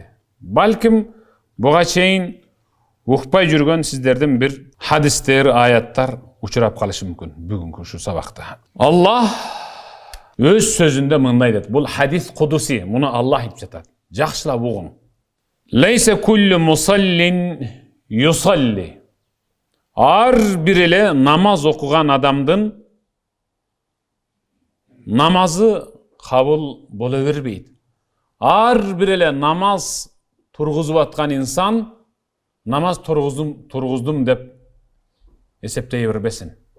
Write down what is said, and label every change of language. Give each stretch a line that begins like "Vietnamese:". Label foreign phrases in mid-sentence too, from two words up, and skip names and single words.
Kyrgyz: Балким буга чейин укпай жүргөн сиздердин бир хадистер, аяттар учурап калышы мүмкүн бүгүнкү ушу сабакта. Аллах өз сөзүндө мындай дейт. Бул
Arabic: حديث قدسي,
Kyrgyz: муну Аллах айтып жатат.
Arabic: Жакшылап угуң. ليس كل مصل يصلي.
Kyrgyz: Ар бир эле намаз окуган адамдын намазы кабыл боло бербейт. Ар бир эле намаз тургузуп аткан инсан намаз тургуздум деп эсептей бербесин.